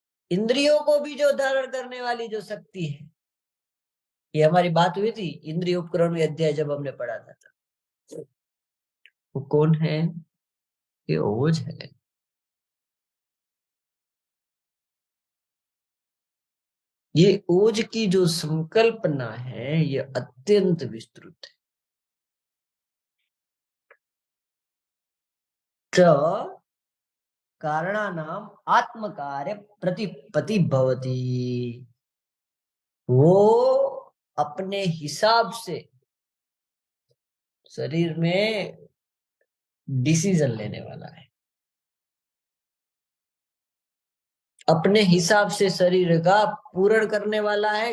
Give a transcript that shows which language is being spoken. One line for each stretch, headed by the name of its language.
Hindi: इंद्रियों को भी जो धारण करने वाली जो शक्ति है, ये हमारी बात हुई थी इंद्रिय उपकरण अध्याय जब हमने पढ़ा था। वो कौन है? ये ओज है। ये ओज की जो संकल्पना है ये अत्यंत विस्तृत है।
Sanskrit: च कारणानाम आत्मकार्य प्रतिपत्ति भवति।
Hindi: वो अपने हिसाब से शरीर में डिसीजन लेने वाला है, अपने हिसाब से शरीर का पूर्ण करने वाला है।